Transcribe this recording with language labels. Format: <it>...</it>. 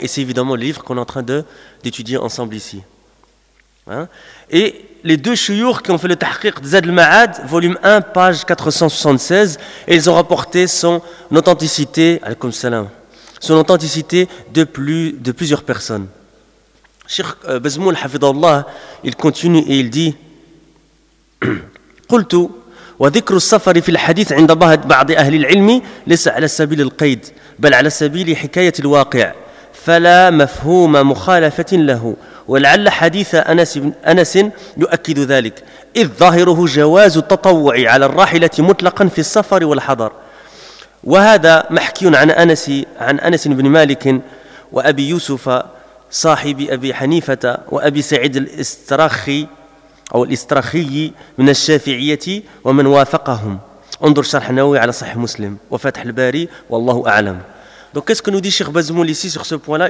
<fr>Et c'est évidemment le livre qu'on est en train d'étudier ensemble ici. Et les deux chouyours qui ont fait le tahqiq Zad al-Ma'ad, volume 1, page 476, et ils ont rapporté son authenticité,</fr> <ar>alaykoum salam.</ar> <fr>son authenticité de plusieurs personnes. Cheikh Bazmoul Hafidallah, il continue et il dit</fr> <ar>قلت وذكر السفر في الحديث عند بعض أهل العلم ليس على سبيل القيد بل على سبيل حكاية الواقع فلا مفهوم مخالفة له ولعل حديث أنس يؤكد ذلك إذ ظاهره جواز التطوع على الراحلة مطلقا في السفر والحضر وهذا محكي عن أنس بن مالك وأبي يوسف صاحب أبي حنيفة وأبي سعيد الاسترخي أو الاسترخي من الشافعية ومن وافقهم انظر شرح نووي على صحيح مسلم وفتح الباري والله أعلم.</ar> <fr>Donc qu'est-ce que nous dit Cheikh Bazmoul ici sur ce point-là?</fr>